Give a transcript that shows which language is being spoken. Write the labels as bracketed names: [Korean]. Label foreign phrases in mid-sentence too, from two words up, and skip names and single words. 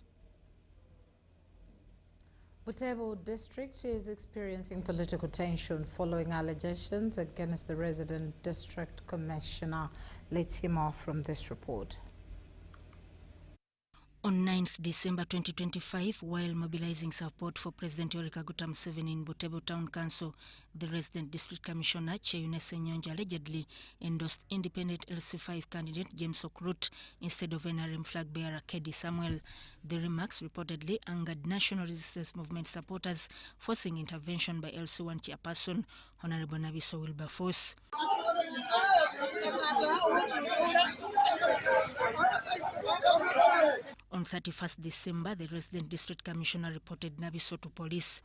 [English] Butembo district is experiencing political tension following allegations against the resident district commissioner. Let's hear more from this report. On 9th December 2025, while mobilizing support for President Yoweri Kaguta Museveni in Butembo Town Council, the resident district commissioner, Cheyunese Nyonja, allegedly endorsed independent LC5 candidate James Okrut instead of NRM flag bearer Kedi Samuel. The remarks reportedly angered National Resistance Movement supporters, forcing intervention by LC1 chairperson, Honorable Nabiso Wilberforce. On 31st December, the resident district commissioner reported Nabiso to police.